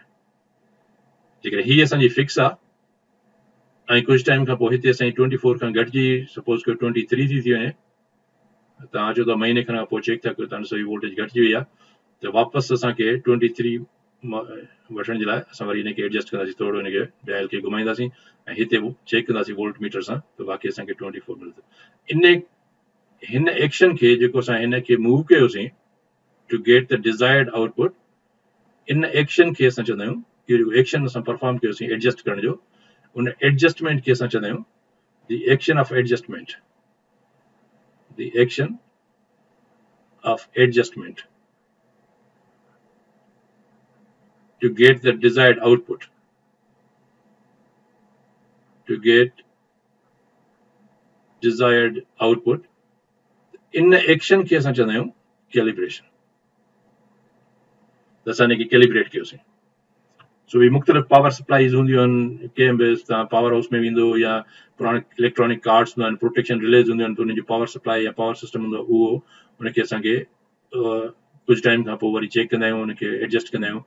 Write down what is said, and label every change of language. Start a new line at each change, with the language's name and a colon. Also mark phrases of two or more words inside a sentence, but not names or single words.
Sindhi: जेकॾहिं ही असांजी फिक्स आहे ऐं कुझु टाइम खां पोइ हिते असांजी 24 खां घटिजी सपोज़ कयो 23 थी वञे, तव्हां चओ था महीने खनि खां पोइ चेक था कयो तव्हां ॾिसो वोल्टेज घटिजी वई आहे, त वापसि असांखे 23 वठण जे लाइ असां वरी हिनखे एडजस्ट कंदासीं, थोरो हिनखे डायल खे घुमाईंदासीं ऐं हिते चेक कंदासीं
English: volt meter
Sindhi: सां, त बाक़ी असांखे 24 मिलंदो। हिन एक्शन खे जेको असां हिनखे मूव कयोसीं
English: to get the desired output,
Sindhi: इन एक्शन खे असां चवंदा आहियूं, इहो जेको एक्शन असां परफॉर्म कयोसीं एडजस्ट करण जो, उन एडजस्टमेंट खे असां चवंदा आहियूं
English: the action of adjustment, the action of adjustment to get the desired output, to get desired output,
Sindhi: इन एक्शन खे असां चवंदा आहियूं कैलिब्रेशन। त असां हिनखे कैलिब्रेट कयोसीं। सो ही मुख़्तलिफ़
English: power supplies
Sindhi: हूंदियूं आहिनि, कंहिं बि तव्हां
English: power house
Sindhi: में वेंदो या पुराणे
English: electronic cards
Sindhi: हूंदा आहिनि,
English: protection relays
Sindhi: हूंदियूं आहिनि, त उनजी
English: power supply
Sindhi: या
English: power system
Sindhi: हूंदो आहे, उहो उनखे असांखे कुझु टाइम खां पोइ वरी चेक कंदा आहियूं, उनखे एडजस्ट कंदा आहियूं।